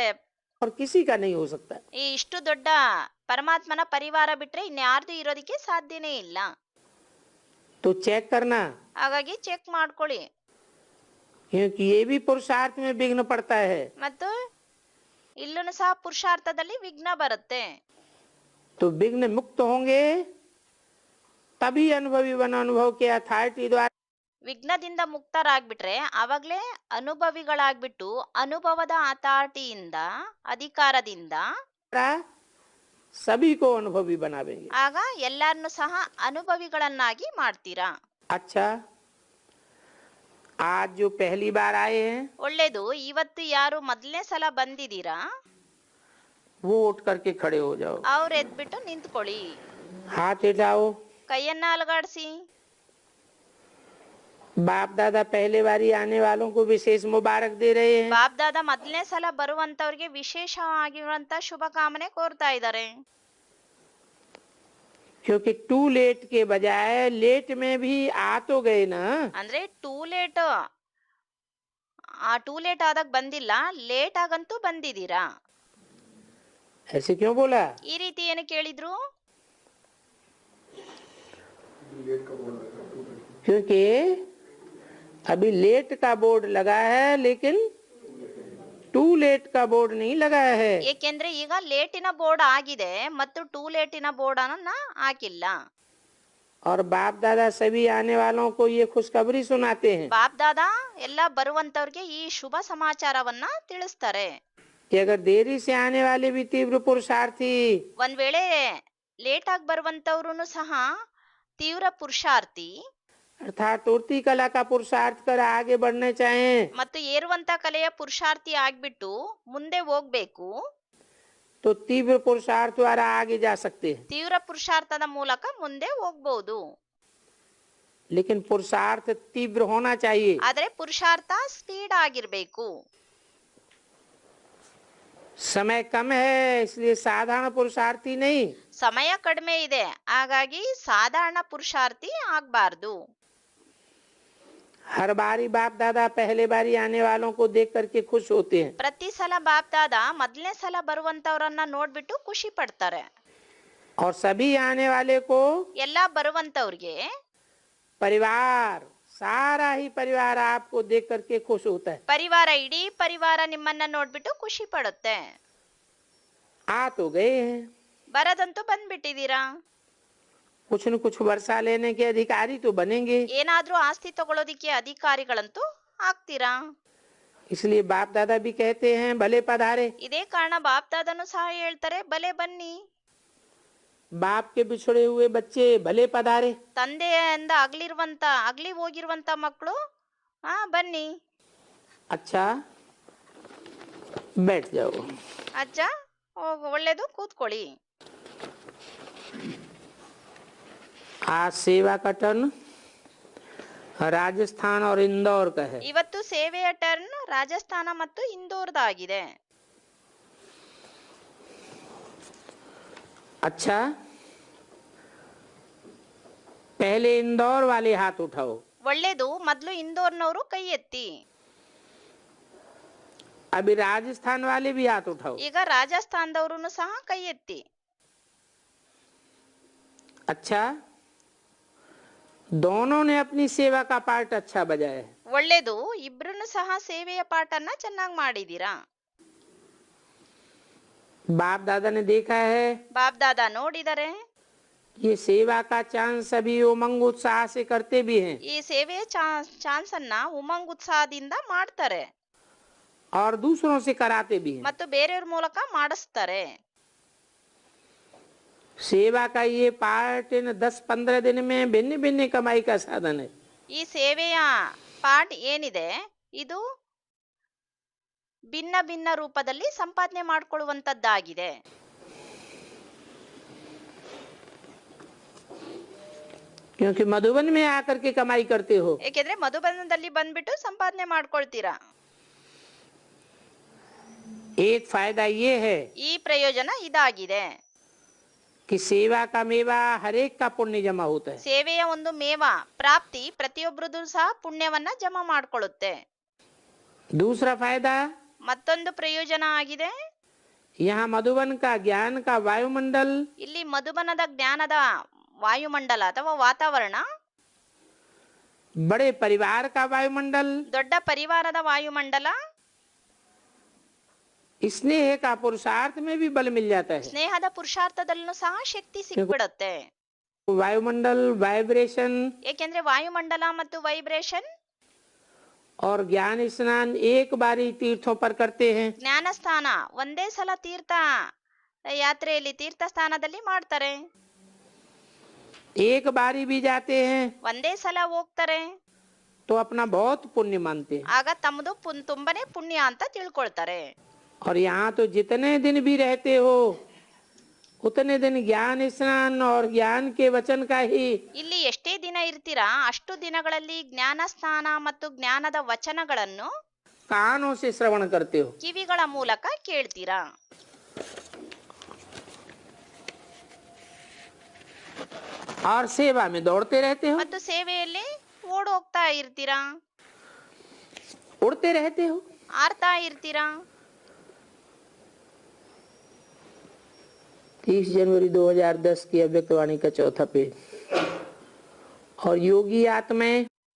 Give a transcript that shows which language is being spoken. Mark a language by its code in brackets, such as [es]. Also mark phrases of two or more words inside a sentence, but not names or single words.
[hi] और किसी का नहीं हो सकता. [kn] ಈ ಇಷ್ಟು ದೊಡ್ಡ ಪರಮಾತ್ಮನ ಪರಿವಾರ ಬಿಟ್ರೆ ಇನ್ಯಾರ್ದು ಇರೋದಕ್ಕೆ ಸಾಧ್ಯನೇ ಇಲ್ಲ. [hi] तो चेक करना, [kn] ಹಾಗಾಗಿ ಚೆಕ್ ಮಾಡ್ಕೊಳ್ಳಿ. [hi] क्योंकि ये भी पुरुषार्थ में विघ्न पड़ता है. [kn] ಮತ್ತು ಇಲ್ಲೂ ಸಹ ಪುರುಷಾರ್ಥದಲ್ಲಿ ವಿಘ್ನ ಬರುತ್ತೆ. [hi] तो विघ्न मुक्त होंगे तभी अनुभवी वन अनुभव के अथॉरिटी द्वारा [kn] ವಿಘ್ನದಿಂದ ಮುಕ್ತರಾಗ್ಬಿಟ್ರೆ ಆವಾಗ್ಲೇ ಅನುಭವಿಗಳಾಗ್ಬಿಟ್ಟು ಅನುಭವದ ಅಥಾರಿಟಿಯಿಂದ ಅಧಿಕಾರದಿಂದ [hi] सभी को अनुभवी बनावेंगे. [kn] ಆಗ ಎಲ್ಲರನ್ನು ಸಹ ಅನುಭವಿಗಳನ್ನಾಗಿ ಮಾಡ್ತೀರಾ. [hi] अच्छा, आज जो पहली बार आए हैं [kn] ಒಳ್ಳೇದು. ಇವತ್ತು ಯಾರು ಮೊದಲನೇ ಸಲ ಬಂದಿದ್ದೀರಾ [hi] वो उठ करके खड़े हो जाओ. [kn] ಅವ್ರು ಎದ್ಬಿಟ್ಟು ನಿಂತ್ಕೊಳ್ಳಿ, [hi] हाथ उठाओ. [kn] ಕೈಯನ್ನ ಅಲಗಾಡಿಸಿ. [hi] बाप दादा पहले बारी आने वालों को विशेष मुबारक दे रहे हैं. [kn] ಬಾಪ್ ದಾದ ಮೊದಲನೇ ಸಲ ಬರುವಂತವ್ರಿಗೆ ವಿಶೇಷವಾಗಿರುವಂತ ಶುಭ ಕಾಮನೆ ಕೋರ್ತಾ ಇದ್ದಾರೆ. [hi] क्योंकि [en] too late [hi] के बजाय लेट में भी आ तो गए ना. [kn] ಅಂದ್ರೆ [en] too late [kn] ಆದಾಗ ಬಂದಿಲ್ಲ, ಲೇಟ್ ಆಗಂತೂ ಬಂದಿದ್ದೀರಾ. [hi] ऐसे क्यों बोला? [kn] ಈ ರೀತಿ ಏನು ಕೇಳಿದ್ರು? [hi] क्योंकि अभी लेट का बोर्ड लगा है लेकिन [en] too late [hi] का बोर्ड नहीं लगा है. [kn] ಏಕೆಂದ್ರೆ ಈಗ ಲೇಟಿನ ಬೋರ್ಡ್ ಆಗಿದೆ ಮತ್ತು [en] too late [kn] ಬೋರ್ಡ್ ಅನ್ನ ಹಾಕಿಲ್ಲ. [hi] और बाप दादा सभी आने वालों को ये खुशखबरी सुनाते हैं [kn] ಬಾಪ್ ದಾದ ಎಲ್ಲ ಬರುವಂತವ್ರಿಗೆ ಈ ಶುಭ ಸಮಾಚಾರವನ್ನ ತಿಳಿಸ್ತಾರೆ. [hi] कि अगर देरी से आने वाले भी तीव्र पुरुषार्थी [kn] ಒಂದ್ ವೇಳೆ ಲೇಟ್ ಆಗಿ ಬರುವಂತವ್ರು ಸಹ ತೀವ್ರ ಪುರುಷಾರ್ಥಿ [hi] अर्थात उड़ती कला का पुरुषार्थ कर आगे बढ़ने चाहें [kn] ಮತ್ತು ಏರುವಂತ ಕಲೆಯ ಪುರುಷಾರ್ಥಿ ಆಗ್ಬಿಟ್ಟು ಮುಂದೆ ಹೋಗ್ಬೇಕು, [hi] तो तीव्र पुरुषार्थ द्वारा आगे जा सकते हैं. [kn] ತೀವ್ರ ಪುರುಷಾರ್ಥದ ಮೂಲಕ ಮುಂದೆ ಹೋಗ್ಬಹುದು. [hi] लेकिन पुरुषार्थ तीव्र होना चाहिए. [kn] ಆದ್ರೆ ಪುರುಷಾರ್ಥ ಸ್ಪೀಡ್ ಆಗಿರ್ಬೇಕು. [hi] समय कम है इसलिए साधारण पुरुषार्थी नहीं. [kn] ಸಮಯ ಕಡಿಮೆ ಇದೆ, ಹಾಗಾಗಿ ಸಾಧಾರಣ ಪುರುಷಾರ್ಥಿ ಆಗ್ಬಾರ್ದು. [hi] हर बारी बाप दादा पहले बारी आने वालों को देख करके खुश होते हैं. [kn] ಪ್ರತಿ ಸಲ ಬಾಪ್ ದಾದ ಮೊದಲನೇ ಸಲ ಬರುವಂತವ್ರನ್ನ ನೋಡ್ಬಿಟ್ಟು ಖುಷಿ ಪಡ್ತಾರೆ. [hi] और सभी आने वाले को [kn] ಎಲ್ಲಾ ಬರುವಂತವ್ರಿಗೆ [hi] परिवार, सारा ही परिवार आपको देख करके खुश होता है. [kn] ಪರಿವಾರ, ಇಡೀ ಪರಿವಾರ ನಿಮ್ಮನ್ನ ನೋಡ್ಬಿಟ್ಟು ಖುಷಿ ಪಡುತ್ತೆ. [hi] आ तो गए हैं, [kn] ಬರದಂತೂ ಬಂದ್ಬಿಟ್ಟಿದೀರಾ. [hi] कुछ न कुछ वर्षा लेने के अधिकारी तो बनेंगे. [kn] ಏನಾದ್ರೂ ಆಸ್ತಿ ತಗೊಳ್ಳೋದಿಕ್ಕೆ ಅಧಿಕಾರಿಗಳಂತೂ ಆಗ್ತೀರಾ. [hi] इसलिए बाप दादा भी कहते हैं भले पधारे. [kn] ಇದೇ ಕಾರಣ ಬಾಪ್ ದಾದನು ಸಹ ಹೇಳ್ತಾರೆ ಭಲೆ ಬನ್ನಿ. [hi] बाप के बिछड़े हुए बच्चे भले पधारे. [kn] ತಂದೆಯಿಂದ ಅಗಲಿ ಹೋಗಿರುವಂತ ಮಕ್ಕಳು ಬನ್ನಿ. [hi] अच्छा, बैठ जाओ. [kn] ಅಜ್ಜ ಒಳ್ಳೇದು, ಕೂತ್ಕೊಳ್ಳಿ. [hi] आज सेवा का टर्न राजस्थान और इंदौर का है। [kn] ಇವತ್ತು ಸೇವೆಯ ಟರ್ನ್ ರಾಜಸ್ಥಾನ ಮತ್ತು ಇಂದೋರ್ದಾಗಿದೆ. [hi] अच्छा, पहले इंदौर वाले हाथ उठाओ। [kn] ಒಳ್ಳೇದು, ಮೊದಲು ಇಂದೋರ್ನವರು ಕೈ ಎತ್ತಿ. [hi] अभी राजस्थान वाले भी हाथ उठाओ। [kn] ಈಗ ರಾಜಸ್ಥಾನದವರು ಸಹ ಕೈ ಎತ್ತಿ. [hi] अच्छा, दोनों ने अपनी सेवा का पार्ट अच्छा बजाया है। [kn] ಒಳ್ಳೇದು, ಇಬ್ರು ಸಹ ಸೇವೆಯ ಪಾಠನ ಚೆನ್ನಾಗಿ ಮಾಡಿದೀರಾ. [hi] बाप दादा ने देखा है [kn] ಬಾಪ್ ದಾದಾ ನೋಡಿದರೆ [hi] ये सेवा का चांस सभी उमंग उत्साह से करते भी हैं [kn] ಈ ಸೇವೆಯ ಚಾನ್ಸ್ ಅನ್ನ ಉಮಂಗ್ ಉತ್ಸಾಹದಿಂದ ಮಾಡ್ತಾರೆ [hi] और दूसरों से कराते भी हैं। [kn] ಮತ್ತು ಬೇರೆಯವ್ರ ಮೂಲಕ ಮಾಡಿಸ್ತಾರೆ. [hi] सेवा का ये पार्ट इन 10-15 दिन में भिन्न भिन्न कमाई का साधन है। [kn] ಈ ಸೇವೆಯ ಪಾಠ ಏನಿದೆ ಇದು ಭಿನ್ನ ಭಿನ್ನ ರೂಪದಲ್ಲಿ ಸಂಪಾದನೆ ಮಾಡಿಕೊಳ್ಳುವಂತದ್ದಾಗಿದೆ. [hi] क्योंकि मधुबन में आकर के कमाई करते हो। [kn] ಏಕೆಂದ್ರೆ ಮಧುಬನದಲ್ಲಿ ಬಂದ್ಬಿಟ್ಟು ಸಂಪಾದನೆ ಮಾಡ್ಕೊಳ್ತೀರಾ. [hi] एक फायदा ये है [kn] ಈ ಪ್ರಯೋಜನ ಇದಾಗಿದೆ. [hi] कि सेवा का मेवा हर एक का पुण्य जमा होता है। [kn] ಸೇವೆಯ ಒಂದು ಮೇವ ಪ್ರಾಪ್ತಿ ಪ್ರತಿಯೊಬ್ಬರದು ಸಹ ಪುಣ್ಯವನ್ನ ಜಮಾ ಮಾಡ್ಕೊಳ್ಳುತ್ತೆ. [hi] दूसरा फायदा [kn] ಮತ್ತೊಂದು ಪ್ರಯೋಜನ ಆಗಿದೆ, [hi] यहाँ मधुबन का ज्ञान का वायुमंडल [kn] ಇಲ್ಲಿ ಮಧುಬನದ ಜ್ಞಾನದ ವಾಯುಮಂಡಲ ಅಥವಾ ವಾತಾವರಣ, [hi] बड़े परिवार का वायुमंडल, [kn] ದೊಡ್ಡ ಪರಿವಾರದ ವಾಯುಮಂಡಲ, [hi] स्नेह का पुरुषार्थ में भी बल मिल जाता है। [kn] ಸ್ನೇಹದ ಪುರುಷಾರ್ಥದಲ್ಲೂ ಸಹ ಶಕ್ತಿ ಸಿಕ್ಬಿಡುತ್ತೆ. [hi] वायुमंडल वाइब्रेशन [kn] ಏಕೆಂದ್ರೆ ವಾಯುಮಂಡಲ ಮತ್ತು ವೈಬ್ರೇಷನ್ [hi] और ज्ञान स्नान एक बारी तीर्थों पर करते हैं। [kn] ಜ್ಞಾನ ಸ್ಥಾನ ಒಂದೇ ಸಲ ತೀರ್ಥ ಯಾತ್ರೆಯಲ್ಲಿ ತೀರ್ಥ ಸ್ಥಾನದಲ್ಲಿ ಮಾಡ್ತಾರೆ. [hi] एक बारी भी जाते हैं [kn] ಒಂದೇ ಸಲ ಹೋಗ್ತಾರೆ, [hi] तो अपना बहुत पुण्य मानते हैं। [kn] ಆಗ ತಮ್ಮದು ತುಂಬಾನೇ ಪುಣ್ಯ ಅಂತ ತಿಳ್ಕೊಳ್ತಾರೆ. [hi] और यहाँ तो जितने दिन भी रहते हो उतने दिन ज्ञान स्नान और ज्ञान के वचन का ही [kn] ಇಲ್ಲಿ ಎಷ್ಟೇ ದಿನ ಇರ್ತೀರಾ ಅಷ್ಟು ದಿನಗಳಲ್ಲಿ ಜ್ಞಾನ ಸ್ಥಾನ ಮತ್ತು ಜ್ಞಾನದ ವಚನಗಳನ್ನು [hi] कानों से श्रवण करते हो। [kn] ಕಿವಿಗಳ ಮೂಲಕ ಕೇಳ್ತೀರಾ. [hi] और सेवा में दौड़ते रहते हो, [kn] ಮತ್ತು ಸೇವೆಯಲ್ಲಿ ಓಡೋಗ್ತಾ ಇರ್ತೀರಾ, [hi] उड़ते रहते हो। [kn] ಆರ್ತಾ ಇರ್ತೀರಾ. [hi] 30 जनवरी 2010 की अव्यक्तवाणी का चौथा पेज। और योगी आत्माएं